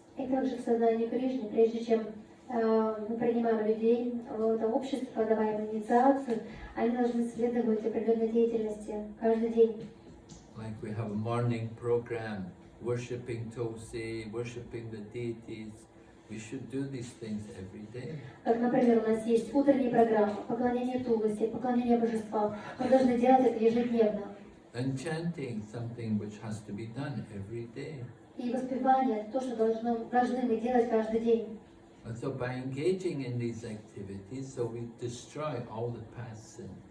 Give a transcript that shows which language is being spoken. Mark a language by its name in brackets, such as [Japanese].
[Russian] И также в сознании Кришны, прежде чем мы принимаем людей в это общество, давая им инициацию, они должны следовать определенной деятельности каждый день. [English] Like we have a morning program, worshipping Tulsi, worshipping the deities. We should do these things every day. [Russian] Как, например, у нас есть утренняя программа, поклонение Тулси, поклонение божествам. Мы должны делать это ежедневно. [English] And chanting, something which has to be done every day. [Russian] И воспевание, то, что должны мы делать каждый день. [English] And so by engaging in these activities, so we destroy all the past sins.